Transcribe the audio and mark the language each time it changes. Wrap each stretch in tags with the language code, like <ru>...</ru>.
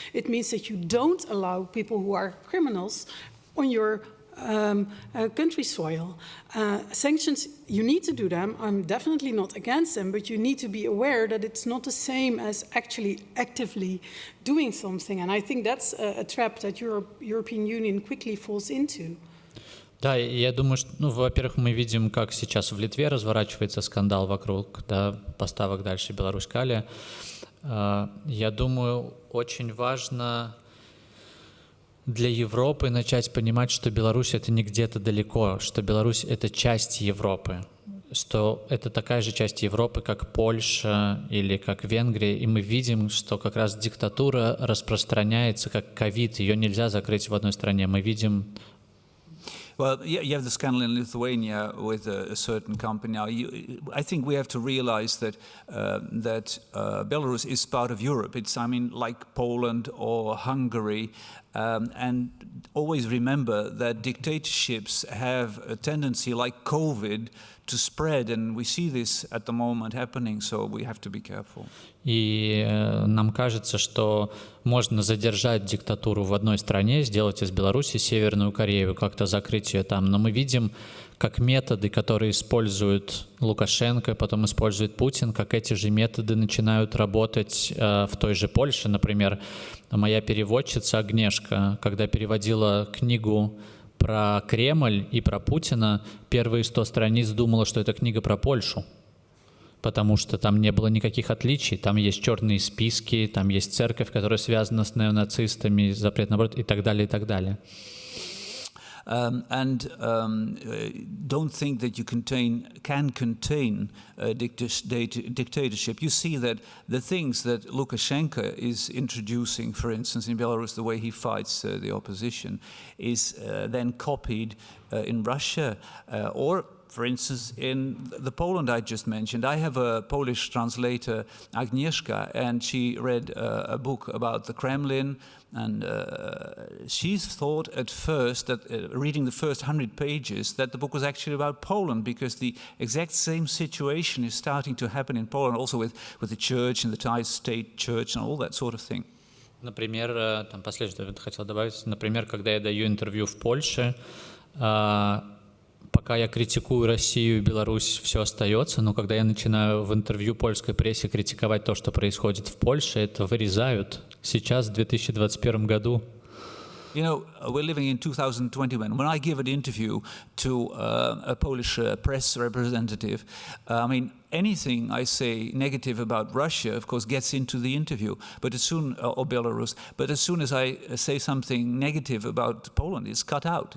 <en>It means that you don't allow people who are criminals on your country soil. Sanctions, you need to do them. I'm definitely not against them, but you need to be aware that it's not the same as actually actively doing something. And I think that's a trap that European Union quickly falls into.</en> <ru>Да, я думаю, что, во-первых, мы видим, как сейчас в Литве разворачивается скандал вокруг поставок дальше Беларусь-Калия. Я думаю, очень важно для Европы начать понимать, что Беларусь — это не где-то далеко, что Беларусь — это часть Европы, что это такая же часть Европы, как Польша или как Венгрия, и мы видим, что как раз диктатура распространяется как ковид, ее нельзя закрыть в одной стране. Мы видим...</ru> <en>Well, you have the scandal in Lithuania with a certain company. Now, I think we have to realize that Belarus is part of Europe. It's, I mean, like Poland or Hungary, and always remember that dictatorships have a tendency, like COVID, to spread, and we see this at the moment happening, so we have to be careful.</en> <ru>И нам кажется, что можно задержать диктатуру в одной стране, сделать из Беларуси Северную Корею, как-то закрыть ее там. Но мы видим, как методы, которые использует Лукашенко, потом использует Путин, как эти же методы начинают работать в той же Польше. Например, моя переводчица Агнешка, когда переводила книгу про Кремль и про Путина, первые 100 страниц думала, что это книга про Польшу, потому что там не было никаких отличий. Там есть черные списки, там есть церковь, которая связана с неонацистами, запрет на аборт и так далее, и так далее.</ru> <en>Don't think that you can contain dictatorship. You see that the things that Lukashenko is introducing, for instance, in Belarus, the way he fights the opposition, is then copied in Russia or, for instance, in the Poland I just mentioned. I have a Polish translator, Agnieszka, and she read a book about the Kremlin, and she thought at first that, reading the first 100 pages, that the book was actually about Poland, because the exact same situation is starting to happen in Poland, also with the church and the Thai state church and all that sort of thing.</en> <ru>Например, там последнее, что я хотел добавить, например, когда я даю интервью в Польше, пока я критикую Россию и Беларусь, все остается, но когда я начинаю в интервью польской прессе критиковать то, что происходит в Польше, это вырезают сейчас, в 2021 году.</ru> <en>You know, we're living in 2021. When I give an interview to a Polish press representative, I mean, anything I say negative about Russia, of course, gets into the interview, but as soon, or Belarus, but as soon as I say something negative about Poland, it's cut out.</en>